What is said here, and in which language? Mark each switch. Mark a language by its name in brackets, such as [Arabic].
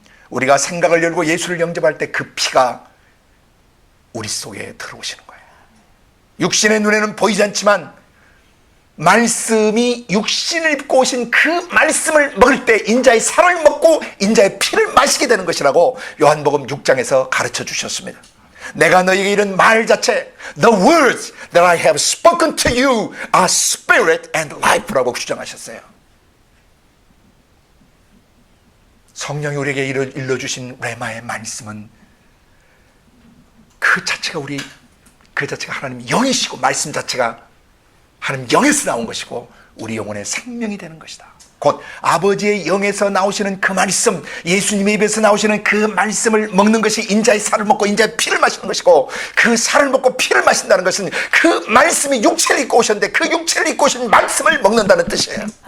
[Korean] 우리가 생각을 열고 예수를 영접할 때 그 피가 우리 속에 들어오시는 거예요. 육신의 눈에는 보이지 않지만 말씀이 육신을 입고 오신 그 말씀을 먹을 때 인자의 살을 먹고 인자의 피를 마시게 되는 것이라고 요한복음 6장에서 가르쳐 주셨습니다. 내가 너희에게 이른 말 자체 [English] The words that I have spoken to you are spirit and life라고 [Korean] 주장하셨어요. 성령이 우리에게 일러주신 레마의 말씀은 그 자체가 하나님 영이시고 말씀 자체가 하나님 영에서 나온 것이고 우리 영혼의 생명이 되는 것이다. 곧 아버지의 영에서 나오시는 그 말씀, 예수님의 입에서 나오시는 그 말씀을 먹는 것이 인자의 살을 먹고 인자의 피를 마시는 것이고, 그 살을 먹고 피를 마신다는 것은 그 말씀이 육체를 입고 오셨는데 그 육체를 입고 오신 말씀을 먹는다는 뜻이에요.